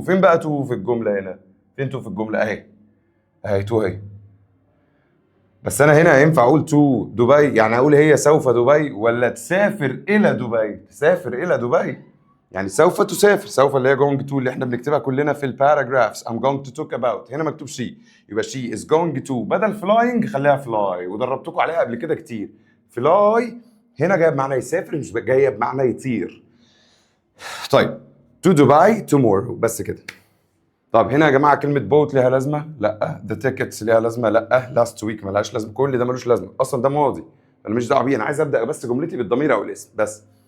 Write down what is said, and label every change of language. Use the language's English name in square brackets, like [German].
[Arabic] فين بقى تو في الجمله هنا؟ فين تو في الجمله؟ اهي تو اهي. بس انا هنا ينفع اقول تو دبي، يعني اقول هي سوف دبي، ولا تسافر الى دبي؟ تسافر الى دبي يعني سوف تسافر، سوف اللي هي [English] going to [Arabic] اللي احنا بنكتبها كلنا في الباراجرافز. [English] I'm going to talk about، [Arabic] هنا مكتوب [English] she، [Arabic] يبقى [English] she is going to بدل flying [Arabic] خليها [English] fly، [Arabic] ودربتكم عليها قبل كده كتير. fly هنا جايه بمعنى يسافر، مش جايه بمعنى يطير. طيب [English] to Dubai tomorrow، [Arabic] بس كده. طب هنا يا جماعه كلمه بوت ليها لازمه؟ لا. ذا تيكتس ليها لازمه؟ لا. لاست ويك ملهاش لازمه. كل ده ملوش لازمه اصلا، ده ماضي، انا مش دعوه بيه، انا عايز ابدا بس جملتي بالضمير او الاسم بس.